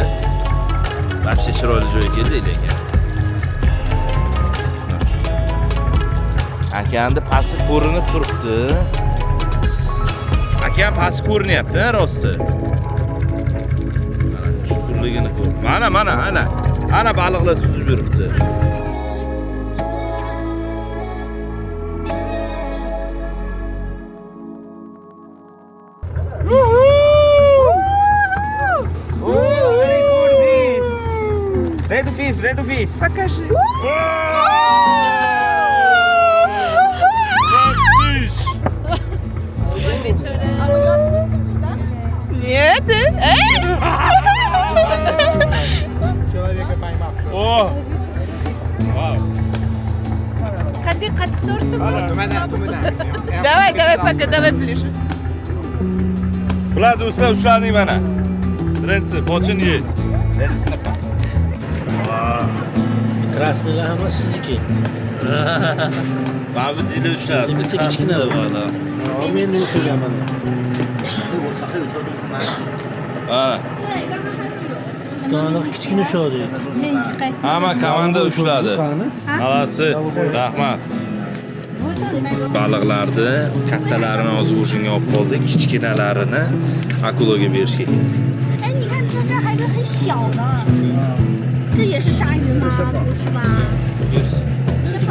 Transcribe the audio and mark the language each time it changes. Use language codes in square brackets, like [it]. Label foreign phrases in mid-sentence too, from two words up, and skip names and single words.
[uz] Barcha chiroyli joyga keldik lekin. Akani pasti ko'rinib turibdi. Akam pasti ko'rinyapti, rosti. Mana shukurligini ko'r. Mana, ana baliqlar suzib yuribdi. [en] Ready to fish. [ru] Покажи. Нет, Человека поймал. О! Вау. [uz] Qanday qattiq tortdi bu? [ru] Давай, пока, давай ближе. [uz] Bular do'stlar ushladik mana. Birinchisi bochin yeydi. Krasniylar hamma sizniki. Mana bu jida ushladi. Bitta kichkina da bor. Men ushlaganman. Mana. Sana kichkina ushladi. Hamma komanda ushladi. Молодцы. Rahmat. Вот baliqlarni kattalarini hozir o'shinga olib qoldik, kichkinalarini akulaga berishga. [zh] 哎，你看这还有一个很小的，这也是鲨鱼吗？不是吧？是吧？